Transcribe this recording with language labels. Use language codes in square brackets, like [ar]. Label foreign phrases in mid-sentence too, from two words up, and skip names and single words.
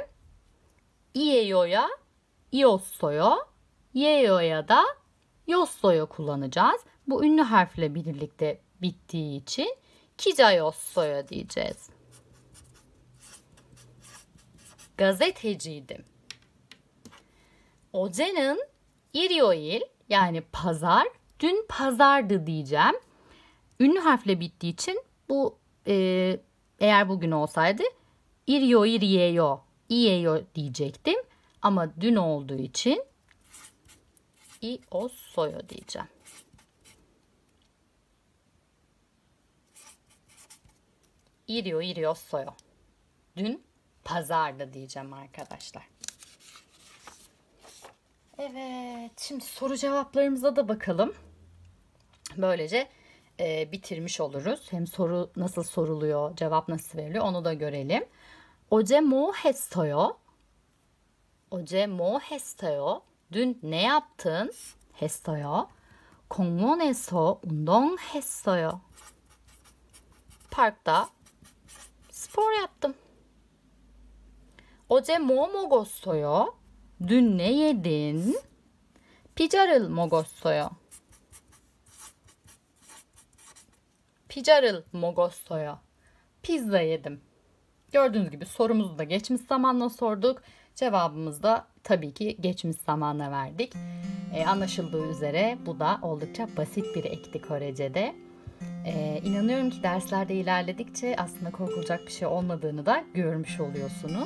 [tr] İyeyo'ya iyossoyo, yeyo'ya da yossoyo kullanacağız. Bu ünlü harfle birlikte bittiği için kicayossoyo diyeceğiz. Gazeteciydim. [ko] 어제는 일요일 [tr] yani pazar, dün pazardı diyeceğim. Ünlü harfle bittiği için bu eğer bugün olsaydı [ko] 일요일이에요, 이에요 [tr] diyecektim. Ama dün olduğu için 이었어요 diyeceğim. [ko] 일요일이었어요. [tr] Dün pazardı diyeceğim arkadaşlar. Evet, şimdi soru cevaplarımıza da bakalım. Böylece bitirmiş oluruz. Hem soru nasıl soruluyor, cevap nasıl veriliyor onu da görelim. [ko] 어제 뭐 했어요? 어제 뭐 했어요? [tr] Dün ne yaptın? [ko] 했어요. 공원에서 운동했어요. [tr] Parkta spor yaptım. [ko] 어제 뭐 먹었어요? [tr] Dün ne yedin? [ko] 피자를 먹었어요. 피자를 먹었어요. [tr] Pizza yedim. Gördüğünüz gibi sorumuzu da geçmiş zamanla sorduk. Cevabımızı da tabii ki geçmiş zamanla verdik. Anlaşıldığı üzere bu da oldukça basit bir ekti Korece'de. İnanıyorum ki derslerde ilerledikçe aslında korkulacak bir şey olmadığını da görmüş oluyorsunuz.